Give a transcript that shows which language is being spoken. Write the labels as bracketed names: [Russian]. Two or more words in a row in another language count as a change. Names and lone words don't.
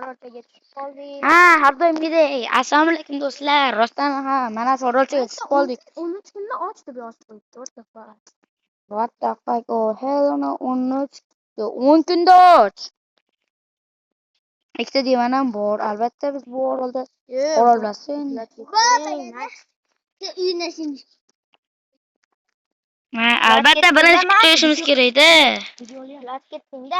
[Uzbek] o'rtaga tushib qoldik. Ha, har doimgidek. Assalomu alaykum do'stlar. Rostdan mana Sorolchiga tushib qoldik. 13 kunda och deb yozib qo'yibdi. [English] What the fuck? Oh, hell no. [Uzbek] 10 kunda och. Ikkita divanam bor. Albatta biz bu orolda qololmasin. Ha, albatta birinchi kutishimiz kerak-da. Uxlab ketding-da.